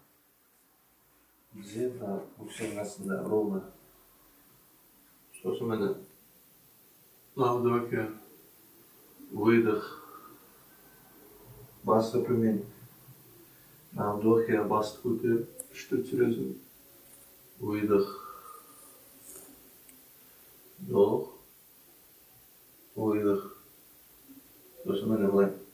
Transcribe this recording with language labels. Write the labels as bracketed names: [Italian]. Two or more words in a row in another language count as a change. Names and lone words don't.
[Kazakh] Тізе өкшенің астында ровно. Сосын міне [Russian] вдохе, выдох. [Kazakh] Басты төмен. Вдохе басты көтеріп, үшті түсіресің. [Russian] Выдох. Вдох. Выдох. [Kazakh] Сосын міне былай.